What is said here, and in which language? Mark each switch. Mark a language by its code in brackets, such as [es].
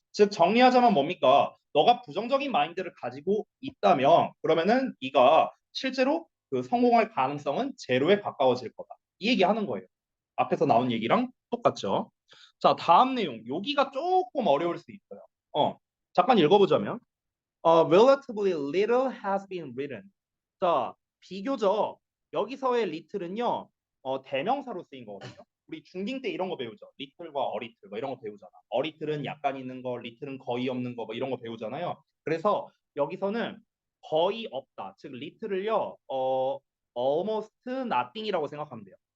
[ko] 즉 정리하자면 뭡니까? 너가 부정적인 마인드를 가지고 있다면 그러면은 네가 실제로 그 성공할 가능성은 제로에 가까워질 거다. 이 얘기 하는 거예요. 앞에서 나온 얘기랑 똑같죠. 자, 다음 내용. 여기가 조금 어려울 수 있어요. 잠깐 읽어보자면 [en] relatively little has been written. [ko] 자, 비교적 여기서의 little은요, 대명사로 쓰인 거거든요. 우리 중딩 때 이런 거 배우죠. little과 어리틀 뭐 이런 거 배우잖아. 어리틀은 약간 있는 거, little은 거의 없는 거 뭐 이런 거 배우잖아요. 그래서 여기서는 거의 없다. 즉 little을요, [en] almost nothing [ko] 이라고 생각하면 돼요.